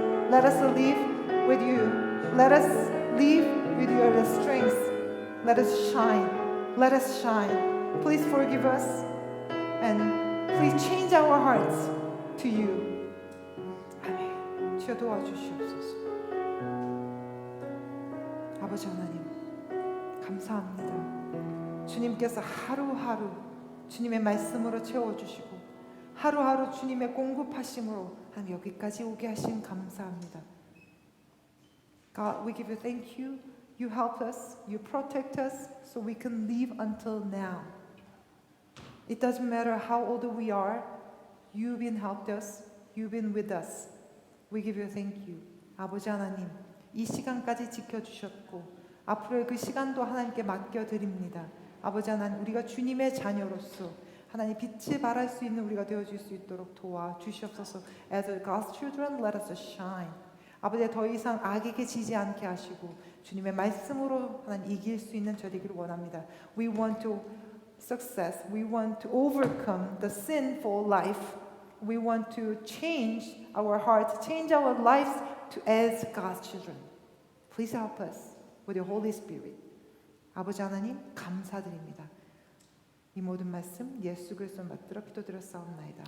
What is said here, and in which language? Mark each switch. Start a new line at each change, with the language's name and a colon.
English: Let us live with you. Let us live with your strength. Let us shine. Let us shine. Please forgive us. And please change our hearts to you.
Korean: 아멘. 주여 도와주시옵소서. 아버지 하나님, 감사합니다. 주님께서 하루하루 주님의 말씀으로 채워주시고 하루하루 주님의 공급하심으로 한 여기까지 오게 하신 감사합니다.
English: God, we give you thank you. You help us, you protect us so we can live until now. It doesn't matter how old we are. You've been helped us. You've been with us. We give you thank you.
Korean: 아버지 하나님, 이 시간까지 지켜주셨고 앞으로의 그 시간도 하나님께 맡겨드립니다. 아버지 하나님, 우리가 주님의 자녀로서 하나님 빛을 발할 수 있는 우리가 되어줄 수 있도록 도와주시옵소서.
English: As God's children, let us shine.
Korean: 아버지, 더 이상 악에게 지지 않게 하시고 주님의 말씀으로 하나님 이길 수 있는 저되기를 원합니다.
English: We want to success. We want to overcome the sinful life. We want to change our hearts, change our lives to as God's children. Please help us with your Holy Spirit.
Korean: 아버지 하나님, 감사드립니다. 이 모든 말씀 예수 그리스도 받들어 기도드렸사옵나이다.